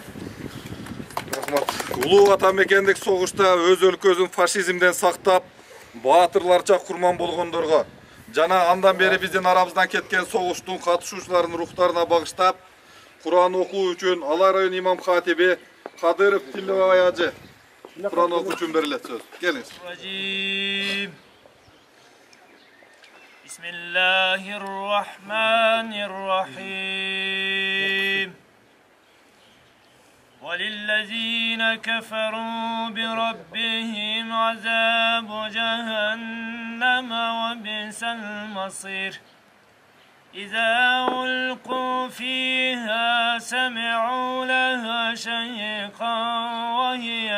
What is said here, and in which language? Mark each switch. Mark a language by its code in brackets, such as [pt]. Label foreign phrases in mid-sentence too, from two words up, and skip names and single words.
[ky] Улуу ата мекендик согушта өз өлкөсүн фашизмден сактап, баатырларча курман болгондорго жана андан бери биздин арабыздан кеткен согуштун катышуучуларынын рухтарына багыштап, Куран окуу үчүн Алай район имам катиби Кадыров Тилебай ажы Куран окуу үчүн берилет сөз. Келиңиз. [ar] بسم الله الرحمن الرحيم. وَلِلَّذِينَ كَفَرُوا بِرَبِّهِمْ عَذَابُ جَهَنَّمَ وَبِئْسَ الْمَصِيرُ إِذَا أُلْقُوا فِيهَا سَمِعُوا لَهَا شَهِيقًا وَهِيَ